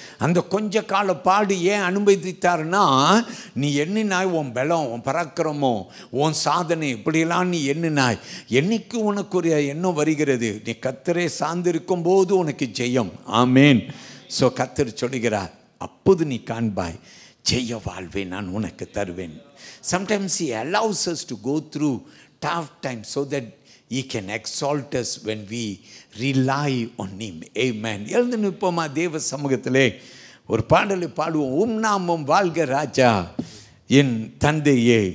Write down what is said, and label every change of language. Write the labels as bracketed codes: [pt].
[ta] அந்த கொஞ்ச கால பாடு ஏன் அனுமதித்தார்னா, நீ எண்ணினாய் உன் பலம், உன் பராக்கிரமம், உன் சாதனை, இப்படியெல்லாம் நீ எண்ணினாய். என்னைக்கு உனக்கு ஒரு எண்ணம் வருகிறது, நீ கர்த்தரை சார்ந்திருக்கும் போது உனக்கு ஜெயம். ஆமேன். ஸோ கர்த்தர் சொல்லுகிறார், அப்போது நீ காண்பாய், ஜெய வாழ்வை நான் உனக்கு தருவேன். [en] Sometimes he allows us to go through tough times so that he can exalt us when we rely on him. Amen. [ta] எழுந்து நிற்போமா தேவ சமூகத்திலே ஒரு பாடலை பாடுவோம். நாமம் வாழ்க ராஜா, என் தந்தையே.